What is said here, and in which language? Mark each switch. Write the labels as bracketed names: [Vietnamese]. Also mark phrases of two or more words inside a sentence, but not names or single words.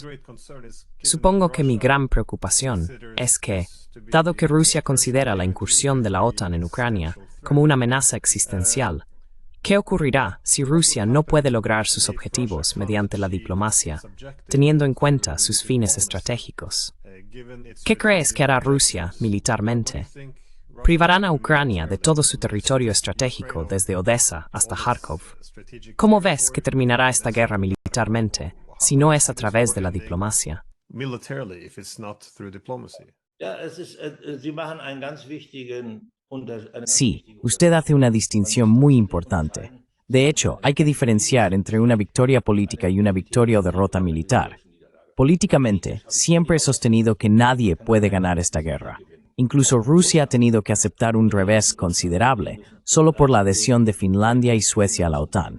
[Spanish] Supongo que mi gran preocupación es que, dado que Rusia considera la incursión de la OTAN en Ucrania como una amenaza existencial, ¿qué ocurrirá si Rusia no puede lograr sus objetivos mediante la diplomacia, teniendo en cuenta sus fines estratégicos? ¿Qué crees que hará Rusia militarmente? ¿Privarán a Ucrania de todo su territorio estratégico desde Odessa hasta Kharkov? ¿Cómo ves que terminará esta guerra militarmente si no es a través de la diplomacia? [English] militarily if it's not through diplomacy? [German] Sie machen einen ganz wichtigen Unterschied. [Spanish] Sí, usted hace una distinción muy importante. De hecho, hay que diferenciar entre una victoria política y una victoria o derrota militar. Políticamente, siempre he sostenido que nadie puede ganar esta guerra. Incluso Rusia ha tenido que aceptar un revés considerable solo por la adhesión de Finlandia y Suecia a la OTAN.